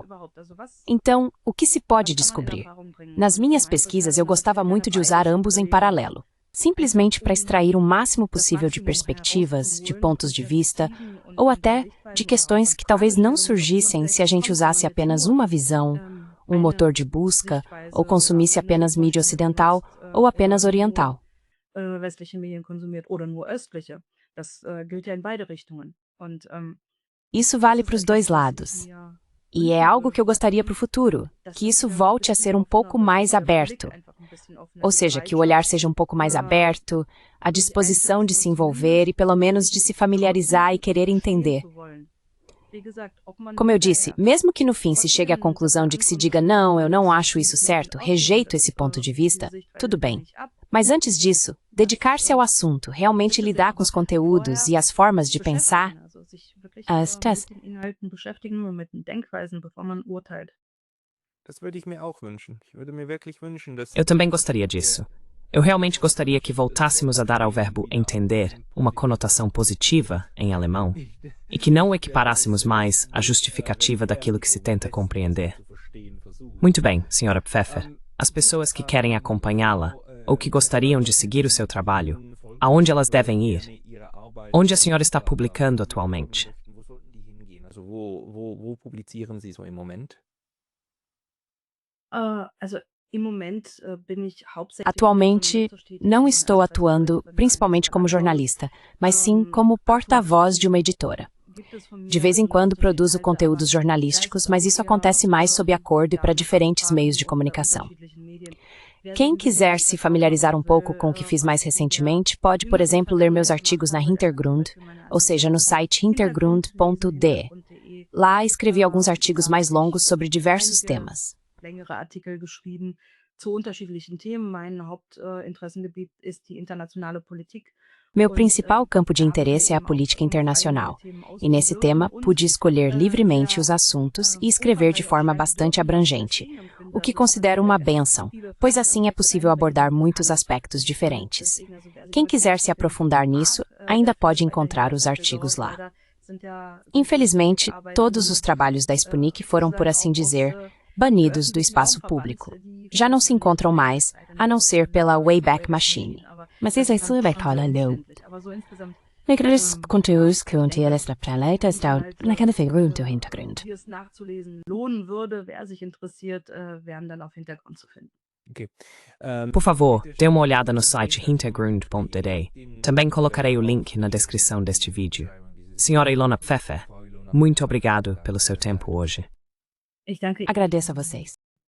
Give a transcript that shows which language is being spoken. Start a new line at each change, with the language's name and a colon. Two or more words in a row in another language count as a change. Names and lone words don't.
Portuguese: Então, o que se pode descobrir? Nas minhas pesquisas eu gostava muito de usar ambos em paralelo, simplesmente para extrair o máximo possível de perspectivas, de pontos de vista, ou até de questões que talvez não surgissem se a gente usasse apenas uma visão, um motor de busca, ou consumisse apenas mídia ocidental ou apenas oriental.
German: westliche Medien konsumiert oder nur östliche. Das gilt ja in beide Richtungen. Und
Portuguese: Isso vale para os dois lados. E é algo que eu gostaria para o futuro, que isso volte a ser um pouco mais aberto. Ou seja, que o olhar seja um pouco mais aberto, a disposição de se envolver e pelo menos de se familiarizar e querer entender. Como eu disse, mesmo que no fim se chegue à conclusão de que se diga não, eu não acho isso certo, rejeito esse ponto de vista, tudo bem. Mas antes disso, dedicar-se ao assunto, realmente lidar com os conteúdos e as formas de pensar,
German: Das würde ich mir auch wünschen. Ich würde mir wirklich wünschen, dass
Portuguese: Eu também gostaria disso. Eu realmente gostaria que voltássemos a dar ao verbo entender uma conotação positiva em alemão e que não o equiparássemos mais à justificativa daquilo que se tenta compreender. Muito bem, Sra. Pfeffer. As pessoas que querem acompanhá-la ou que gostariam de seguir o seu trabalho, aonde elas devem ir? Onde a senhora está publicando atualmente?
German: Wo sollten die hingehen? Also wo publizieren Sie so im Moment?
Portuguese: Atualmente, não estou atuando principalmente como jornalista, mas sim como porta-voz de uma editora. De vez em quando produzo conteúdos jornalísticos, mas isso acontece mais sob acordo e para diferentes meios de comunicação. Quem quiser se familiarizar um pouco com o que fiz mais recentemente, pode, por exemplo, ler meus artigos na Hintergrund, ou seja, no site hintergrund.de. Lá escrevi alguns artigos mais longos sobre diversos temas.
German: Längere Artikel geschrieben zu unterschiedlichen Themen. Mein Hauptinteressengebiet ist die internationale Politik.
Portuguese: Meu principal campo de interesse é a política internacional, e nesse tema pude escolher livremente os assuntos e escrever de forma bastante abrangente, o que considero uma bênção, pois assim é possível abordar muitos aspectos diferentes. Quem quiser se aprofundar nisso, ainda pode encontrar os artigos lá. Infelizmente, todos os trabalhos da Sputnik foram, por assim dizer, banidos do espaço público. Já não se encontram mais, a não ser pela Wayback Machine. Mas isso é super legal. Aqueles conteúdos que eles apresentam estão naquela figura do Hintergrund.
German: Die es nachzulesen lohnen würde, wer sich interessiert, wären dann auf Hintergrund zu finden.
Portuguese: Okay. Por favor, dê uma olhada no site hintergrund.de. Também colocarei o link na descrição deste vídeo. Sra. Ilona Pfeffer, muito obrigado pelo seu tempo hoje.
German: Ich danke
Portuguese: Agradeço a vocês.